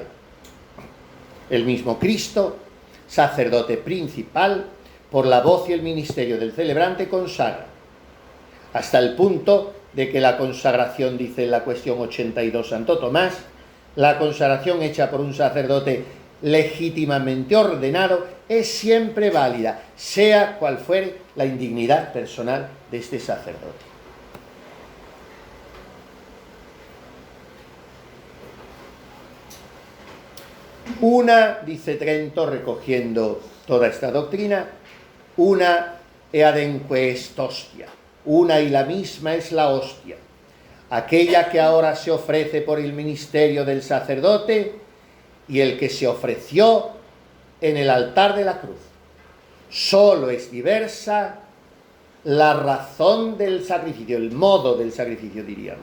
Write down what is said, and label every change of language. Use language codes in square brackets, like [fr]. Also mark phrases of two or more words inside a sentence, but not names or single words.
[es] El mismo Cristo, sacerdote principal, por la voz y el ministerio del celebrante consagra, hasta el punto de que la consagración, dice en la cuestión 82 Santo Tomás, la consagración hecha por un sacerdote legítimamente ordenado es siempre válida, sea cual fuere la indignidad personal de este sacerdote. Una, dice Trento, recogiendo toda esta doctrina, [la] una e ademque est hostia, [es] una y la misma es la hostia, aquella que ahora se ofrece por el ministerio del sacerdote y el que se ofreció en el altar de la cruz. Solo es diversa la razón del sacrificio, el modo del sacrificio, diríamos.